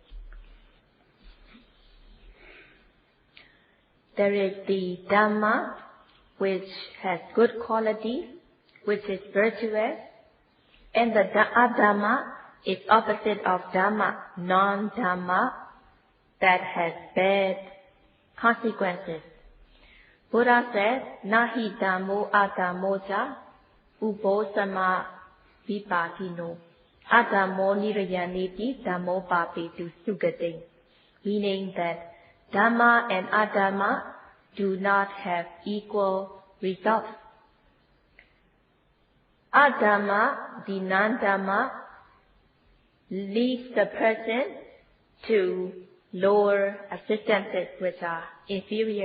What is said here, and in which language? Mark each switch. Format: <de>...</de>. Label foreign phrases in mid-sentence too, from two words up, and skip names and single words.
<en>There is the Dhamma, which has good quality, which is virtuous, and the Adhamma is opposite of Dhamma, non-Dhamma, that has bad consequences.</en> <pi>Buddha said, Nahi Dhammo Adhammoja Ubosama Vipakino Adhammo Nirayaneti Dhammo Papetu Sugate,</pi> <en>meaning that Dhamma and Adhamma do not have equal results. Adhamma, the non-Dhamma, leads the person to lower existences which are inferior.</en>